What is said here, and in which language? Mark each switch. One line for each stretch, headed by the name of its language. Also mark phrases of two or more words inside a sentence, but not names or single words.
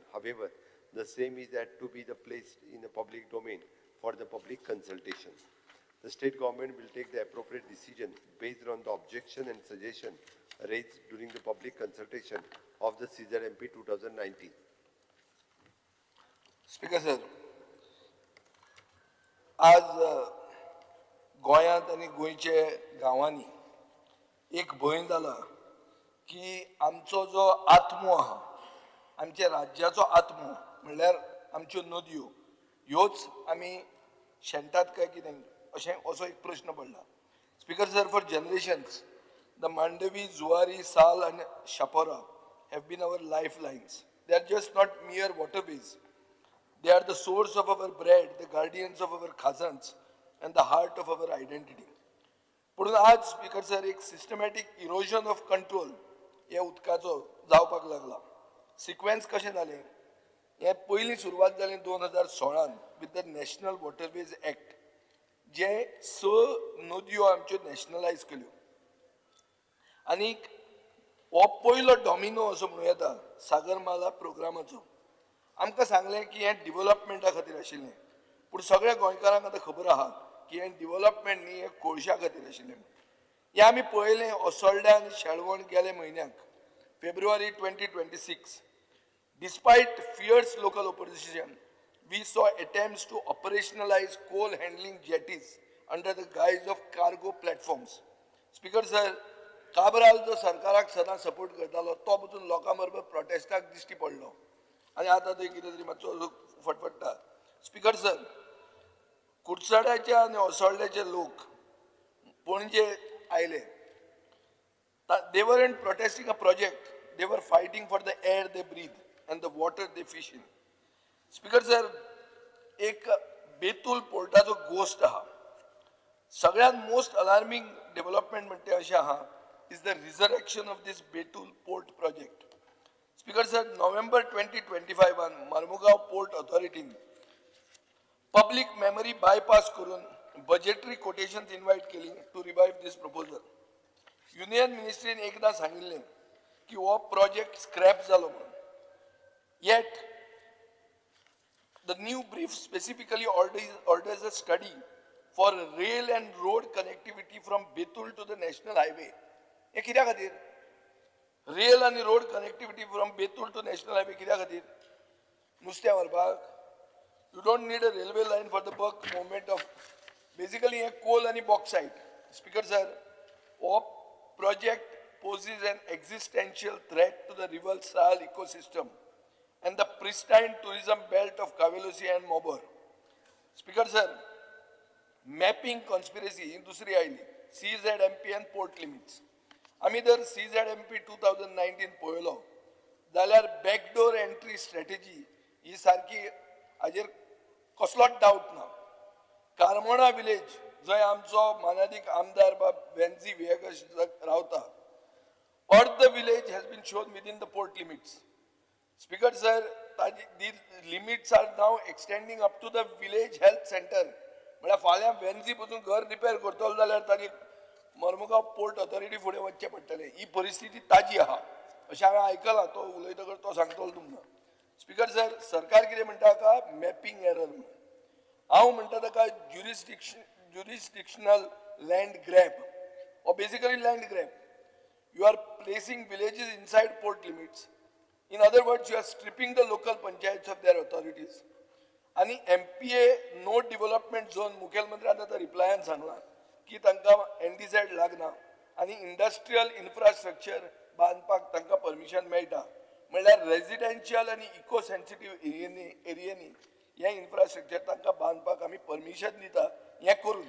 English: However, the same is that to be placed in the public domain for the public consultation. The state government will take the appropriate decision based on the objection and suggestion raised during the public consultation of the CZMP 2019. Speaker sir,
Konkani: आज गोंयांत आनी गोंयचे गांवांनी एक भंय जाला की आमचो जो आत्मो आहा आमच्या राज्याचो आत्मो म्हणल्यार आमच्यो नदयो ह्योच आमी शेणटात काय कितें अशें असो एक प्रश्न पडला स्पीकर सर
English: for generations the Mandovi Zuari Sal and Chapora have been our lifelines they are just not mere waterways they are the source of our bread the guardians of our khazans and the heart of our identity.
Konkani: पुढून आज
English: Speaker sir
Konkani: एक
English: systematic erosion of control
Konkani: हे उदकाचो जावपाक लागला सिक्वेन्स कशें जालें हे पयलीं सुरवात जाली 2016
English: with the National Waterways Act
Konkani: जे 6 नदयो आमच्यो नॅशनलायज केल्यो आनीक हो पयलो डॉमिनो असो म्हणूं येता सागरमाला प्रोग्रामाचो आमकां सांगलें की हें डिव्हलपमेंटा खातीर आशिल्लें पूण सगळ्या गोंयकारांक आतां खबर आहा की हें डिव्हलपमेंट न्ही हें कोळशा खातीर आशिल्लें हे आमी पळयलें ओसोल्ड्या आनी शेळवण गेले म्हयन्याक February 2026.
English: Despite fierce local opposition, we saw attempts to operationalize coal handling jetties under the guise of cargo platforms. Speaker sir,
Konkani: काबराल जो सरकाराक सदां सपोर्ट करतालो तो पसून लोकां बरोबर प्रोटेस्टाक दिश्टी पडलो आनी आतां थंय कितें तरी मातसो फटफटता.
English: Speaker sir,
Konkani: कुडचड्याचे आनी ओसोल्ड्याचे लोक पणजे आयले.
English: They weren't protesting a project, they were fighting for the air they breathe and the water they fish in. Speaker sir,
Konkani: एक बेतूल पोर्टाचो गोस्ट आहा.
English: सगळ्यात most alarming development
Konkani: म्हणते अशें आहा
English: is the resurrection of this Betul port project. Speaker sir, November 2025 on Marmugao Port Authority public memory bypass करून budgetary quotations invite केली to revive this proposal.
Konkani: युनियन मिनिस्ट्रीन एकदा सांगिल्लें की हो प्रोजेक्ट स्क्रॅप जालो म्हणून.
English: Yet the new brief specifically orders a study for rail and road connectivity from Betul to the national highway.
Konkani: हे कित्या खातीर?
English: rail आनी road connectivity from Betul to national highway
Konkani: कित्या खातीर? नुस्तें व्हरपाक?
English: you don't need a railway line for the bulk movement of basically हे coal आनी bauxite. Speaker sir, हो project poses an existential threat to the river Sahel ecosystem and the pristine tourism belt of Kavelosi and Mobor. Speaker sir, mapping conspiracy
Konkani: ही दुसरी आयली.
English: CZMP and port limits.
Konkani: आमी जर CZMP 2019 पळयलो जाल्यार
English: backdoor entry strategy
Konkani: ही सारकी हाजेर कसलोच डावट ना. कारमोणा विलेज जंय आमचो मानादीक आमदार वेन्झी विएगस रावता,
English: or the village has been shown within the port limits. Speaker sir, the limits are now extending up to the village health center.
Konkani: म्हळ्यार फाल्यां वेन्झी पसून घर रिपेर करतलो जाल्यार तारी मर्मुगांव पोर्ट ऑथॉरिटी फुडें वचचें पडटलें. ही परिस्थिती ताजी आहा अशें हांवें आयकलां. तो उलयतकर तो सांगतलो तुमकां.
English: Speaker sir,
Konkani: सरकार कितें म्हणटा ताका
English: mapping error
Konkani: म्हणून. हांव म्हणटा ताका
English: jurisdictional land grab or basically land grab. You are placing villages inside port limits. In other words, you are stripping the local panchayats of their authorities.
Konkani: आणि
English: MPA no development zone
Konkani: मुखेलमंत्र्यान आतां रिप्लायान सांगलां की तांकां NDZ लागना आनी
English: industrial infrastructure
Konkani: बांदपाक तांकां परमिशन मेळटा. म्हणल्यार रेजिडेन्शियल आनी
English: eco sensitive
Konkani: एरियांनी हे इन्फ्रास्ट्रक्चर तांकां बांदपाक आमी परमिशन दिता हें करून.